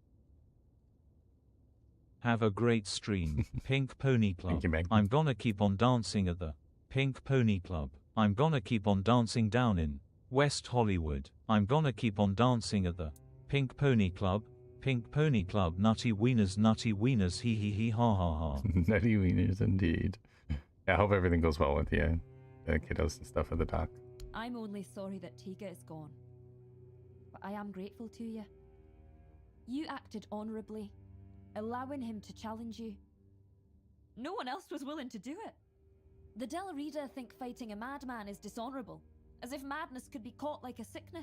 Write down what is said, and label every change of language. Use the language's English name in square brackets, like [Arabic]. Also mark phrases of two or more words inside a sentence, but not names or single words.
[English] Have a great stream, Pink Pony Club. Thank you, Meg. I'm gonna keep on dancing at the Pink Pony Club. I'm gonna keep on dancing down in West Hollywood. I'm gonna keep on dancing at the Pink Pony Club. Pink Pony Club, nutty wieners, hee hee hee ha ha ha. Nutty wieners indeed. Yeah, I hope everything goes well with you, the kiddos and stuff at the dock. I'm only sorry that Tiga is gone. But I am grateful to you. You acted honorably, allowing him to challenge you. No one else was willing to do it. The Del Rida think fighting a madman is dishonorable, as if madness could be caught like a sickness.